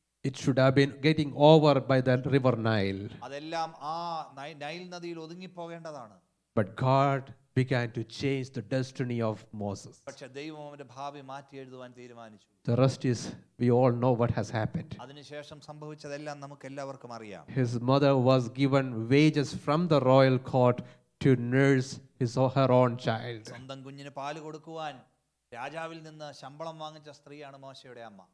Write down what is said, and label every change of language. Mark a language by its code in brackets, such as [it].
[en] It should have been getting over by the river Nile. [ml] അതെല്ലാം ആ Nile നദിയിൽ ഒതുങ്ങിപ്പോകേണ്ടതാണ്. [en] But God began to change the destiny of Moses. [ml] പക്ഷേ ദൈവം അവന്റെ ഭാവി മാറ്റി എഴുതുവാൻ തീരുമാനിച്ചു. [en] The rest is, we all know what has happened. [ml] അതിനുശേഷം സംഭവിച്ചതെല്ലാം നമുക്ക് എല്ലാവർക്കും അറിയാം. [en] His mother was given wages from the royal court to nurse his or her own child. [ml] സ്വന്തം കുഞ്ഞിന് പാല് കൊടുക്കുവാൻ രാജാവിൽ നിന്ന് ശമ്പളം വാങ്ങിച്ച സ്ത്രീയാണ് മോശയുടെ അമ്മ.